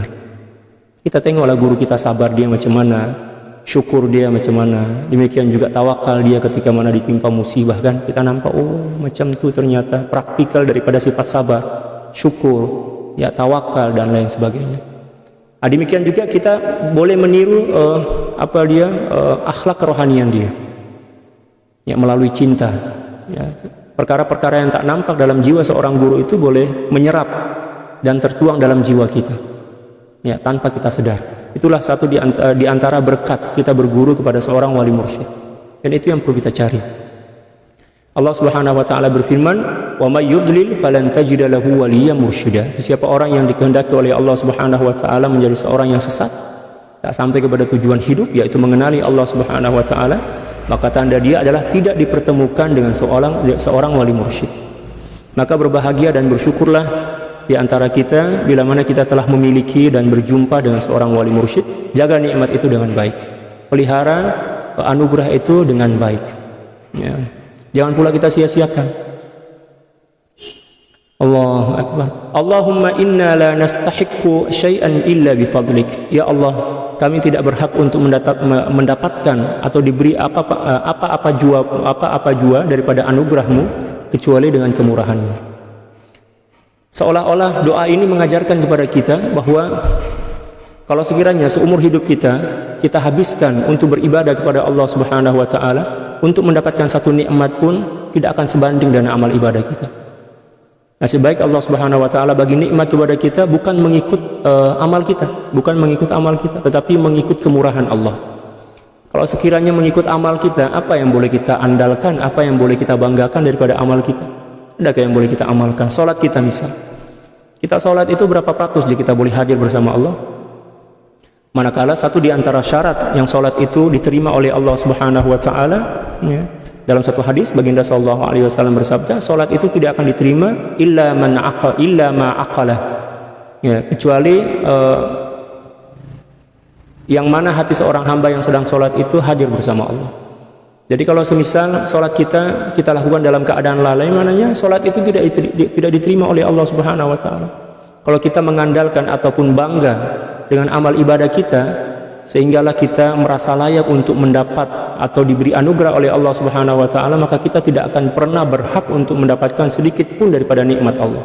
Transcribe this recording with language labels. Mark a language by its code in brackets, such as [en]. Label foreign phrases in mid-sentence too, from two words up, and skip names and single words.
[ms] Kita tengoklah guru kita sabar dia macam mana, syukur dia macam mana, demikian juga tawakal dia ketika mana ditimpa musibah, kan kita nampak macam itu ternyata praktikal daripada sifat sabar, syukur, tawakal dan lain sebagainya. Demikian juga kita boleh meniru akhlak kerohanian dia, melalui cinta. Perkara-perkara yang tak nampak dalam jiwa seorang guru itu boleh menyerap dan tertuang dalam jiwa kita, tanpa kita sadar. Itulah satu di antara berkat kita berguru kepada seorang wali mursyid, dan itu yang perlu kita cari. Allah [ar] Subhanahu wa taala [ms] berfirman, [ar] "وَمَن يُضْلِلْ فَلَن تَجِدَ لَهُ وَلِيًّا مُرْشِدًا." [ms] Siapa orang yang dikehendaki oleh Allah [ar] Subhanahu wa taala [ms] menjadi seorang yang sesat, tak sampai kepada tujuan hidup, yaitu mengenali Allah [ar] Subhanahu wa taala, [ms] maka tanda dia adalah tidak dipertemukan dengan seorang wali mursyid. Maka berbahagia dan bersyukurlah di antara kita bila mana kita telah memiliki dan berjumpa dengan seorang wali mursyid. Jaga nikmat itu dengan baik, pelihara anugerah itu dengan baik. Jangan pula kita sia-siakan. [ar] الله أكبر. اللهم إنا لا نستحق شيئا إلا بفضلك. [ms] Ya Allah, kami tidak berhak untuk mendapatkan atau diberi apa-apa jua daripada anugerahmu kecuali dengan kemurahanmu. Seolah-olah doa ini mengajarkan kepada kita bahwa kalau sekiranya seumur hidup kita habiskan untuk beribadah kepada Allah [ar] Subhanahu wa taala, [ms] untuk mendapatkan satu nikmat pun tidak akan sebanding dengan amal ibadah kita. Nasib baik Allah [ar] Subhanahu wa taala [ms] bagi nikmat kepada kita bukan mengikut amal kita, tetapi mengikut kemurahan Allah. Kalau sekiranya mengikut amal kita, apa yang boleh kita andalkan, apa yang boleh kita banggakan daripada amal kita? Adakah yang boleh kita amalkan? Salat kita misal. Kita salat itu berapa ratus jika kita boleh hadir bersama Allah? Manakala satu di antara syarat yang salat itu diterima oleh Allah [ar] Subhanahu wa taala, [ms] ya. Dalam satu hadis baginda [ar] sallallahu alaihi wasallam [ms] bersabda, salat itu tidak akan diterima [ar] illa ma aqala. [ms] Ya, kecuali yang mana hati seorang hamba yang sedang salat itu hadir bersama Allah. Jadi kalau semisal salat kita lakukan dalam keadaan lalai, mananya salat itu tidak diterima oleh Allah [ar] Subhanahu wa taala. [ms] Kalau kita mengandalkan ataupun bangga dengan amal ibadah kita, sehinggalah kita merasa layak untuk mendapat atau diberi anugerah oleh Allah [ar] Subhanahu wa taala, [ms] maka kita tidak akan pernah berhak untuk mendapatkan sedikit pun daripada nikmat Allah.